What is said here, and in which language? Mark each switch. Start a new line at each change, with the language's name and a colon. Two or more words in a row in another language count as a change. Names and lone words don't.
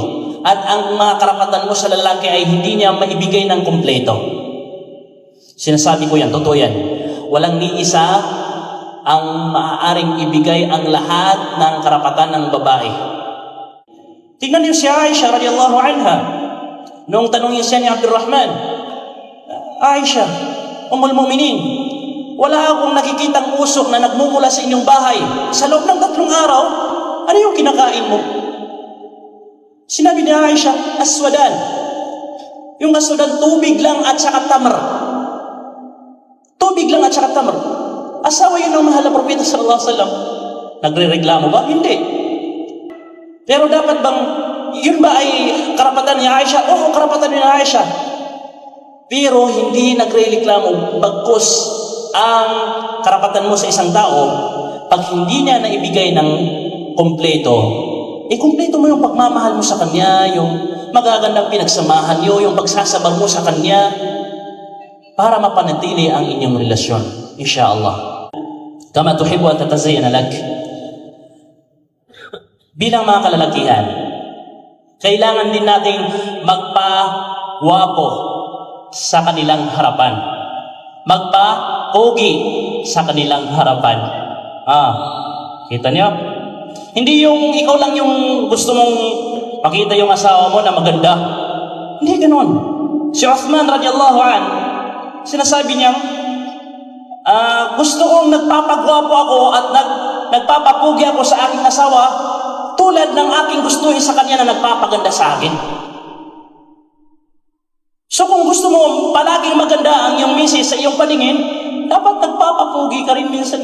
Filipino: At ang mga karapatan mo sa lalaki ay hindi niya maibigay ng kumpleto. Sinasabi ko yan, totoo yan. Walang ni isa ang maaaring ibigay ang lahat ng karapatan ng babae. Tingnan niyo si Aisha
Arabic: رضي الله عنها.
Filipino: Noong tanongin siya ni Abdurrahman, Aisha,
Arabic: أم المؤمنين,
Filipino: wala akong nakikitang usok na nagmumula sa inyong bahay. Sa loob ng 3 araw, ano yung kinakain mo? Sinabi ni Aisha, aswadan. Yung aswadan, tubig lang at saka tamar. Tubig lang at saka tamar. Asawa yun ng mahal na propeta
Arabic: صلى الله عليه وسلم.
Filipino: Nagre-reklamo ba? Hindi. Pero dapat bang, yun ba ay karapatan ni Aisha? Oo, karapatan ni Aisha. Pero hindi nagre-reklamo bagkus ang karapatan mo sa isang tao, pag hindi niya naibigay ng kumpleto, kumpleto mo yung pagmamahal mo sa kanya, yung magagandang pinagsamahan niyo, yung pagsasabang mo sa Kanya para mapanatili ang inyong relasyon, insyaallah.
Arabic: كما تحب أن تتزين لك.
Filipino: Bilang mga kalalakihan, kailangan din nating magpa-wapo sa kanilang harapan. Magpa-pogi sa kanilang harapan. Kita niyo? Hindi yung ikaw lang yung gusto mong pakita yung asawa mo na maganda. Hindi ganoon. Si Uthman
Arabic: رضي الله عن,
Filipino: sinasabi niya, gusto kong nagpapagwapo ako at nagpapapugi ako sa aking asawa tulad ng aking gustuhin sa kanya na nagpapaganda sa akin. So kung gusto mo palaging maganda ang iyong misis sa iyong paningin, dapat nagpapapugi ka rin minsan.